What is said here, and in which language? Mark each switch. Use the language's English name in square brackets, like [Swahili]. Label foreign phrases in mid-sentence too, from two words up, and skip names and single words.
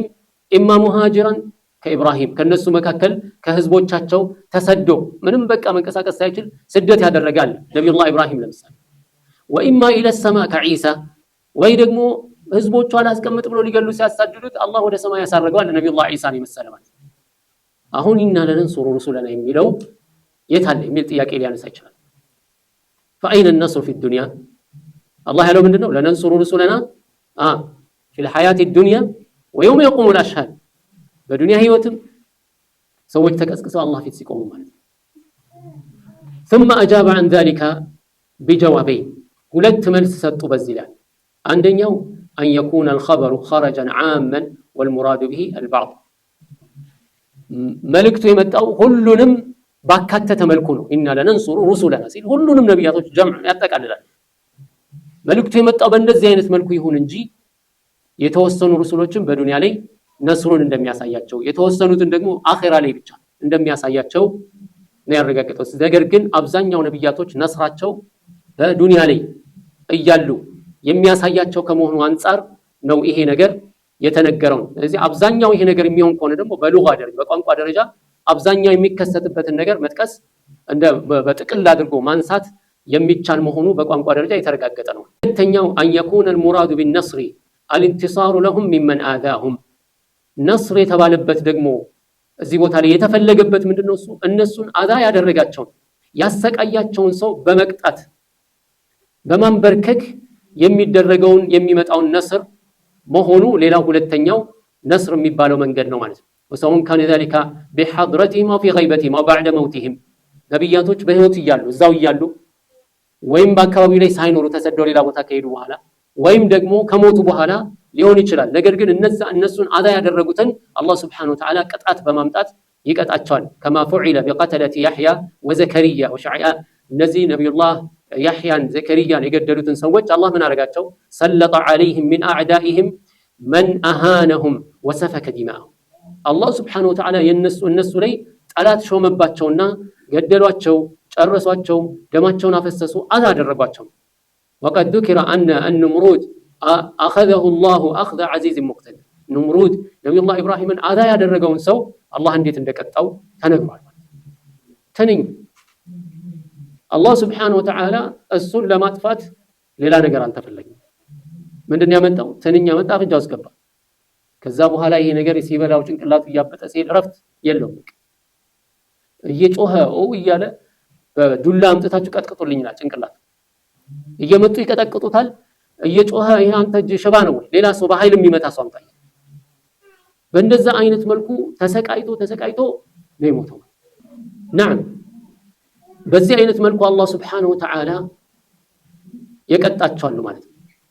[Arabic] إما مهاجرا [Amharic] ከኢብራሂም ከነሱ መካከል ከህዝቦቻቸው ተሰዶ ምንም በቃ መንቀሳቀስ ሳይችል ስደት ያደረጋል ነቢዩላህ ኢብራሂም ለምሳሌ [Arabic] وإما إلى السماء [Amharic] ከዒሳ ወይ ደግሞ ህዝቦቹ አላስቀምጥ ብሎ ሊገሉ ሲያሳድዱት አላህ ወደ ሰማይ ያሳረገዋል ነቢዩላህ ዒሳን የመሰለ ማለት አሁን [Arabic] إنا لننصر رسلنا [Amharic] የሚለው የታለ የሚል ጥያቄ ሊያነሳ ይችላል። [Arabic] فأين النصر في الدنيا [Amharic] አላህ ያለው ምንድነው? [Arabic] لننصر رسلنا في الحياة الدنيا ويوم يقوم الأشهاد [Amharic] በዱንያ ህይወትም ሰዎች ተቀስቅሰው አላህ ፊት ሲቆሙ ማለት ነው። [Arabic] ثم أجاب عن ذلك بجوابين [Amharic] ሁለት መልስ ሰጡ በዚህ ላይ አንደኛው [Arabic] أن يكون الخبر خرجا عاما والمراد به البعض [Amharic] መልእክቱ የመጣው ሁሉንም ባካተተ መልኩ ነው። [Arabic] إنا لننصر رسلنا [Amharic] ሲል ሁሉንም ነቢያቶች ጀምዕ ያጠቃልላል። መልእክቱ የመጣው በእንደዚህ አይነት መልኩ ይሁን እንጂ የተወሰኑ ሩሱሎችን በዱንያ ላይ ነስሩን እንደሚያሳያቸው የተወሰኑትን ደግሞ አኺራ ላይ ብቻ እንደሚያሳያቸው ነው ያረጋገጠው። ነገር ግን አብዛኛው ነቢያቶች ነስራቸው በዱንያ ላይ እያሉ የሚያሳያቸው ከመሆኑ አንፃር ነው ይሄ ነገር የተነገረው። ስለዚህ አብዛኛው ይሄ ነገር የሚሆን ከሆነ ደግሞ በሉጋ ደረጃ በቋንቋ ደረጃ አብዛኛው የሚከሰትበትን ነገር መጥቀስ እንደ በጥቅል አድርጎ ማንሳት የሚቻል መሆኑ በቋንቋ ደረጃ የተረጋገጠ ነው። ሁለተኛው [Arabic] أن يكون المراد بالنصر الانتصار لهم ممن آذاهم [Amharic] ነስር የተባለበት ደግሞ እዚህ ቦታ ላይ የተፈለገበት ምንድነው? እነሱን አዛ ያደረጋቸውን ያሰቃያቸውን ሰው በመቅጣት በማንበርከክ የሚደረገውን የሚመጣውን ነስር መሆኑ ሌላው ሁለተኛው ነስር የሚባለው መንገድ ነው ማለት ነው። [Arabic] وسواء كان ذلك بحضرتهم او في غيبتهم او بعد موتهم [Amharic] ነብያቶች በህይወት እያሉ እዛው እያሉ ወይም በአካባቢው ላይ ሳይኖሩ ተሰደው ሌላ ቦታ ከሄዱ በኋላ ወይም ደግሞ ከሞቱ በኋላ ሊሆን ይችላል። ነገር ግን እነሱን አዛ ያደረጉትን አላህ [Arabic] سبحانه وتعالى [Amharic] ቅጣት በማምጣት ይቀጣቸዋል። [Arabic] كما فعل بقتلة يحيى وزكريا وشعيا [Amharic] እነዚህ ነብዩላህ ያህያን ዘከሪያን የገደሉትን ሰዎች አላህ ምን አረጋቸው? [Arabic] سلط عليهم من اعدائهم من اهانهم وسفك دماءهم [Amharic] አላህ [Arabic] سبحانه وتعالى [Amharic] እነሱ ላይ ጠላት ሾመባቸውና ገደሏቸው፣ ጨረሷቸው፣ ደማቸውን አፈሰሱ፣ አዛ አደረጓቸው። [Arabic] وقد ذكر ان النمرود اخذه الله اخذ عزيز مقتدر نمرود نبي الله ابراهيم [Amharic] አዛ ያደረገውን ሰው አላህ እንዴት እንደቀጣው ተነግሯል። ተነኝ አላህ [Arabic] سبحانه وتعالى [Amharic] እሱን ለማጥፋት ሌላ ነገር አልተፈለገም። ምንድነው ያመጣው? ተነኝ ያመጣ አፍንጫ ውስጥ ገባ። ከዛ በኋላ ይሄ ነገር ሲበላው ጭንቅላቱ እያበጠ ሲል ረፍት የለውም። እየጮኸ እያለ በዱላ አምጥታችሁ ቀጥቅጡልኝና ጭንቅላት እየመጡ ይቀጠቅጡታል። እየጮኸ ይሄ አንተ ሽባ ነው ወይ ሌላ ሰው በኃይል የሚመታ ሰው አምጣ በእንደዛ አይነት መልኩ ተሰቃይቶ ነው የሞተው። نعم በዚህ አይነት መልኩ አላህ [Arabic] سبحانه وتعالى [Amharic] የቀጣቸዋል ማለት ነው።